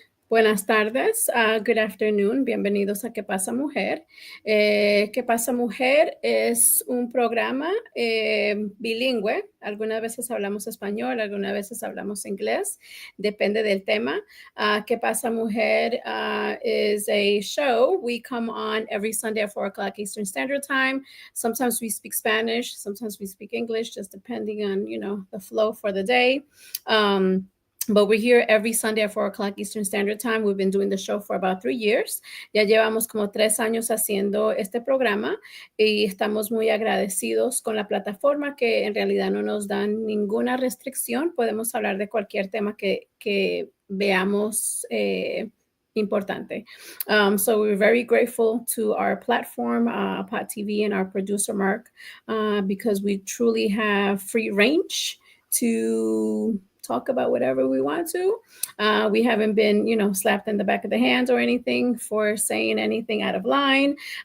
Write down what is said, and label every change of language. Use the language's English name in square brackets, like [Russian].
[Spanish] Buenas tardes, [English] good afternoon, [Spanish] bienvenidos a ¿Qué pasa mujer? ¿Qué pasa mujer? Es un programa bilingüe, algunas veces hablamos español, algunas veces hablamos inglés, depende del tema. [English] ¿Qué pasa mujer? Is a show. We come on every Sunday at 4 o'clock Eastern Standard Time. Sometimes we speak Spanish, sometimes we speak English, just depending on, the flow for the day. But we're here every Sunday at 4 o'clock Eastern Standard Time. We've been doing the show for about 3 years. [Spanish] Ya llevamos como 3 años haciendo este programa y estamos muy agradecidos con la plataforma que en realidad no nos dan ninguna restricción. Podemos hablar de cualquier tema que veamos importante. [English] So we're very grateful to our platform, Pot TV, and our producer, Mark, because we truly have free range to talk about whatever we want to. We haven't been, slapped in the back of the hands or anything for saying anything out of line.